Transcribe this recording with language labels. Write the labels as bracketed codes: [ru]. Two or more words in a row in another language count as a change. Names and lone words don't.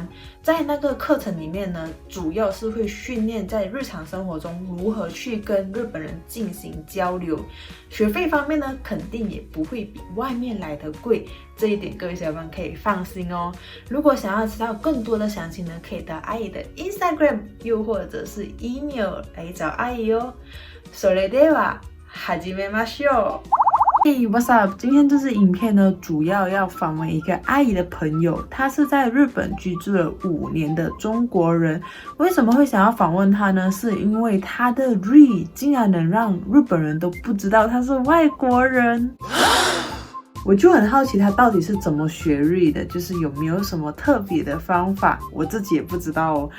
[zh] 在那个课程里面呢，主要是会训练在日常生活中如何去跟日本人进行交流。学费方面呢，肯定也不会比外面来的贵，这一点各位小伙伴可以放心哦。如果想要知道更多的详情呢，可以到阿姨的 Instagram 又或者是 email 来找阿姨哦。 [ja] それでは始めましょう。 [en] Hey, what's up？ [zh] 今天这支影片呢，主要要访问一个阿姨的朋友，他是在日本居住了5年的中国人。为什么会想要访问他呢？是因为他的 Re 竟然能让日本人都不知道他是外国人。我就很好奇他到底是怎么学日语的，就是有没有什么特别的方法，我自己也不知道哦。